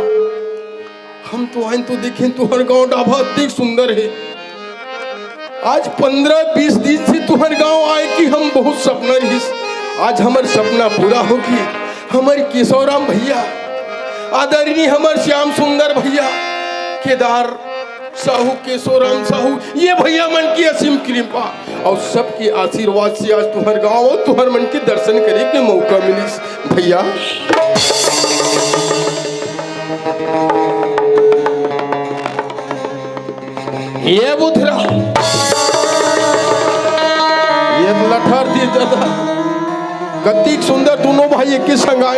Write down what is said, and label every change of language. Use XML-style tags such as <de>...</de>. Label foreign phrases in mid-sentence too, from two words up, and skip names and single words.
<hne>हम तो आए तो देखें तुहर गांव डाभा अतिक सुंदर है। आज 15-20 दिन से तुहर गांव आए कि हम बहुत सपना रही। आज हमार सपना पूरा होगी। हमारे केशवराम भैया, आदरणीय हमारे श्याम सुंदर भैया, केदार साहू, केशवराम साहू, ये भैया मन की असीम कृपा और सबके आशीर्वाद से आज तुहर गांव और तुहर मन के दर्शन करे के मौका मिलिस भैया। ये बुधरा, ये लठर दी दादा, कतिक सुंदर दोनों भाई एक संग आए।</hne>